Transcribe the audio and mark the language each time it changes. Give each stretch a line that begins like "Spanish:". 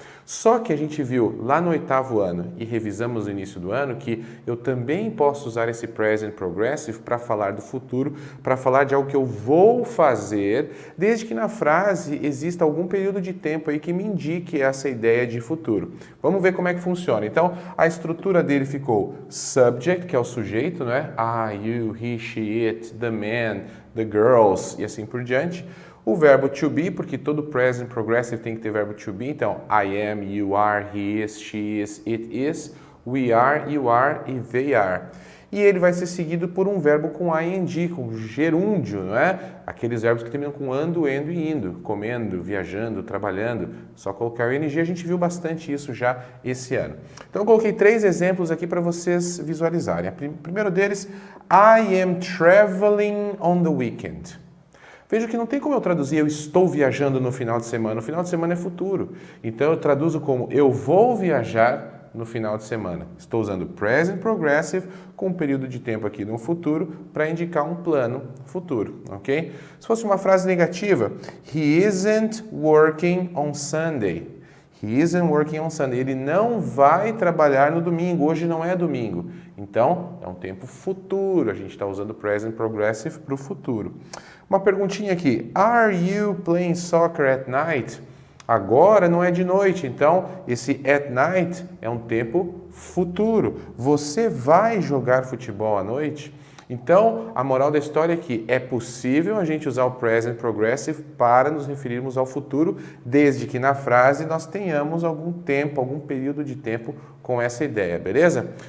Portuguese: Só que a gente viu lá no 8º ano e revisamos no início do ano que eu também posso usar esse Present Progressive para falar do futuro, para falar de algo que eu vou fazer, desde que na frase exista algum período de tempo aí que me indique essa ideia de futuro. Vamos ver como é que funciona. Então, a estrutura dele ficou subject, que é o sujeito, não é?
English: I, you, he, she, it, the man, the girls
Portuguese: e assim por diante. O verbo
English: to be,
Portuguese: porque todo
English: present progressive
Portuguese: tem que ter verbo
English: to be,
Portuguese: então
English: I am, you are, he is, she is, it is, we are, you are e they are.
Portuguese: E ele vai ser seguido por um verbo com ing, com gerúndio, não é? Aqueles verbos que terminam com ando, endo e indo, comendo, viajando, trabalhando. Só colocar o ing, a gente viu bastante isso já esse ano. Então eu coloquei 3 exemplos aqui para vocês visualizarem. O primeiro deles,
English: I am traveling on the weekend.
Portuguese: Veja que não tem como eu traduzir eu estou viajando no final de semana. O final de semana é futuro. Então eu traduzo como eu vou viajar no final de semana. Estou usando present progressive com um período de tempo aqui no futuro para indicar um plano futuro, ok? Se fosse uma frase negativa,
English: he isn't working on Sunday. He isn't working on Sunday.
Portuguese: Ele não vai trabalhar no domingo. Hoje não é domingo. Então, é um tempo futuro. A gente está usando present progressive para o futuro. Uma perguntinha aqui.
English: Are you playing soccer at night?
Portuguese: Agora não é de noite. Então, esse at night é um tempo futuro. Você vai jogar futebol à noite? Então, a moral da história é que é possível a gente usar o present progressive para nos referirmos ao futuro, desde que na frase nós tenhamos algum tempo, algum período de tempo com essa ideia, beleza?